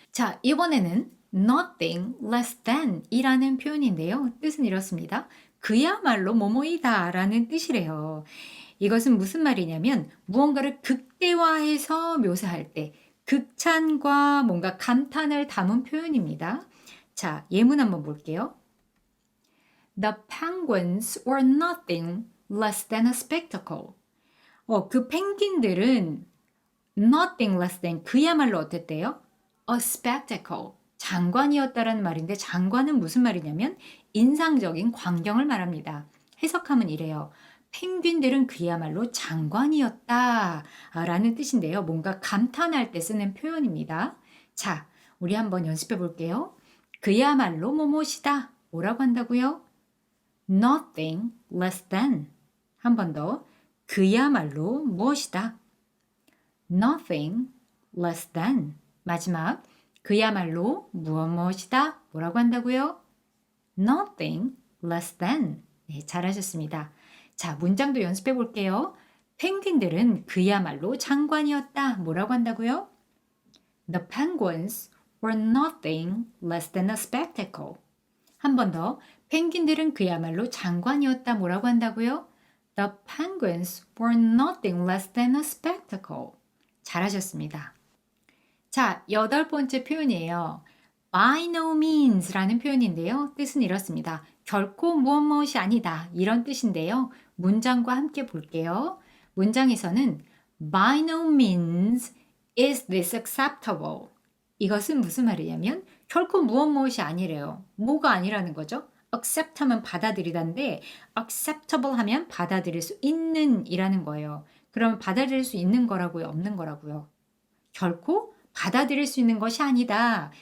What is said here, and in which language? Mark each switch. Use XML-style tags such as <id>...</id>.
<ko>자, 이번에는</ko> <en>nothing less than</en> <ko>이라는 표현인데요. 뜻은 이렇습니다. 그야말로 뭐뭐이다 라는 뜻이래요. 이것은 무슨 말이냐면 무언가를 극대화해서 묘사할 때 극찬과 뭔가 감탄을 담은 표현입니다. 자, 예문 한번 볼게요.</ko> <en>The penguins were nothing less than a spectacle.</en> <ko>그 펭귄들은</ko> <en>nothing less than</en> <ko>그야말로 어땠대요?</ko> <en>A spectacle.</en> <ko>장관이었다라는 말인데 장관은 무슨 말이냐면 인상적인 광경을 말합니다. 해석하면 이래요. 펭귄들은 그야말로 장관이었다 라는 뜻인데요. 뭔가 감탄할 때 쓰는 표현입니다. 자, 우리 한번 연습해 볼게요. 그야말로 뭐뭐시다. 뭐라고 한다고요?</ko> <en>Nothing less than.</en> <ko>한 번 더. 그야말로 무엇이다.</ko> <en>Nothing less than.</en> <ko>마지막. 그야말로 무엇이다. 뭐라고 한다고요?</ko> <en>Nothing less than.</en> <ko>네, 잘하셨습니다. 자, 문장도 연습해 볼게요. 펭귄들은 그야말로 장관이었다. 뭐라고 한다고요?</ko> <en>The penguins were nothing less than a spectacle.</en> <ko>한 번 더. 펭귄들은 그야말로 장관이었다. 뭐라고 한다고요?</ko> <en>The penguins were nothing less than a spectacle.</en> <ko>잘하셨습니다. 자, 8번째 표현이에요.</ko> <en>By no means</en> <ko>라는 표현인데요. 뜻은 이렇습니다. 결코 무엇이 아니다. 이런 뜻인데요. 문장과 함께 볼게요. 문장에서는</ko> <en>By no means is this acceptable.</en> <ko>이것은 무슨 말이냐면 결코 무엇이 아니래요. 뭐가 아니라는 거죠? accept 하면 받아들이다인데 acceptable 하면 받아들일 수 있는 이라는 거예요. 그럼 받아들일 수 있는 거라고요? 없는 거라고요? 결코 받아들일 수 있는 것이 아니다.</ko>